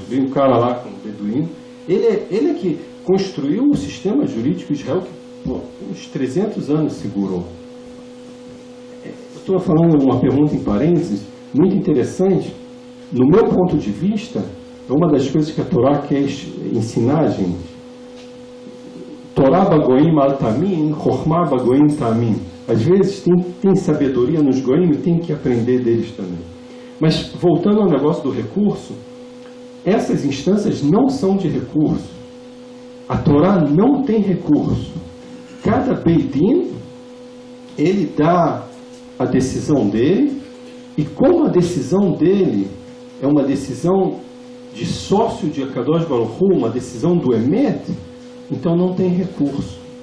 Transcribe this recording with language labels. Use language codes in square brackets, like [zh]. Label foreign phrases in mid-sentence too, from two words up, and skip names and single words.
[pt] Vem um cara lá com um beduíno. Ele é que construiu o sistema jurídico de Israel que uns 300 anos segurou. Estou falando uma pergunta em parênteses, muito interessante. No meu ponto de vista, é uma das coisas que a Torá quer ensinar a gente. [he] תורה בגויים אל תאמין, חכמה בגויים תאמין. [pt] Às vezes tem sabedoria nos goim e tem que aprender deles também. Mas voltando ao negócio do recurso, essas instâncias não são de recurso. A Torá não tem recurso. Cada [he] בית דין, [pt] ele dá a decisão dele, e como a decisão dele é uma decisão de sócio de [he] הקדוש ברוך הוא, [pt] uma decisão do Emet, então não tem recurso.